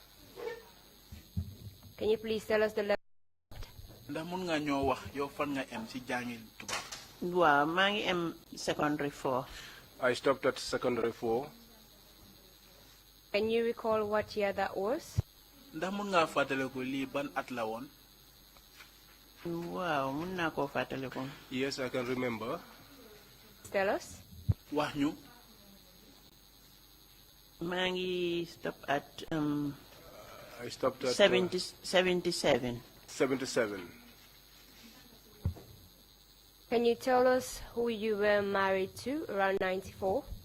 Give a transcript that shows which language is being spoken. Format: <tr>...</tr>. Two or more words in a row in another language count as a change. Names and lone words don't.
<en>Can you please tell us the level?</en> <wo>Wow, mangi secondary 4.</wo> <en>I stopped at secondary 4. Can you recall what year that was?</en> <wo>Wow, munna ko fateleko.</wo> <en>Yes, I can remember. Tell us. Mangi stopped at I stopped at 77. 77. Can you tell us who you were married to around 94?</en>